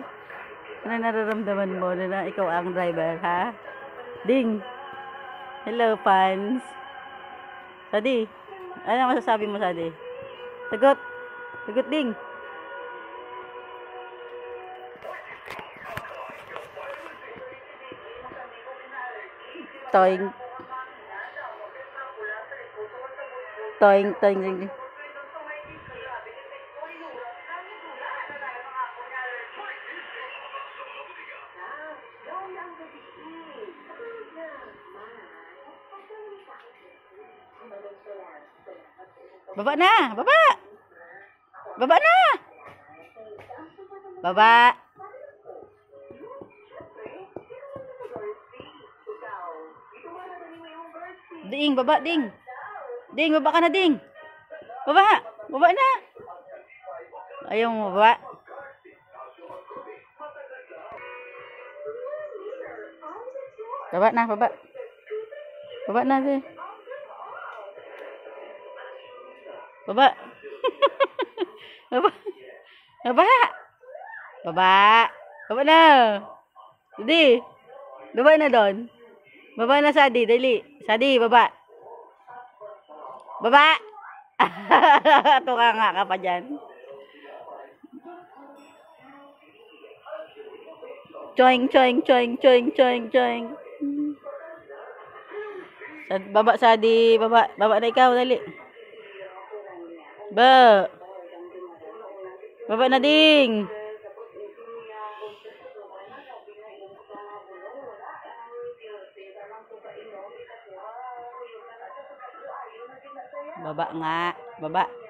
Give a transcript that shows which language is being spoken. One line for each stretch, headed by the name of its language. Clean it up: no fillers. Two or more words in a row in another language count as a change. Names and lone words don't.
Filipino: Ano nararamdaman mo na ikaw ang driver, ha?
English: Ding! Hello, fans!
Filipino: Sade? Ano masasabi mo, Sade? Sagot! Sagot, Ding! Toing! Toing, toing, ding, ding. Baba na! Baba! Baba na! Baba! Ding, baba, Ding! Ding, baba ka na, Ding! Baba! Baba na! Ayaw mo baba? Baba na, baba. Baba na, Ding. Baba. Baba. Baba. Baba. Baba na. Didi. Baba na doon. Baba na, Sadi. Dali. Sadi, baba. Baba. Tuka nga ka pa dyan. Choing, choing, choing, choing, choing, choing. Baba, Sadi. Baba. Baba na ikaw. Dali. Ba. Baba na, Ding. Baba nga. Baba.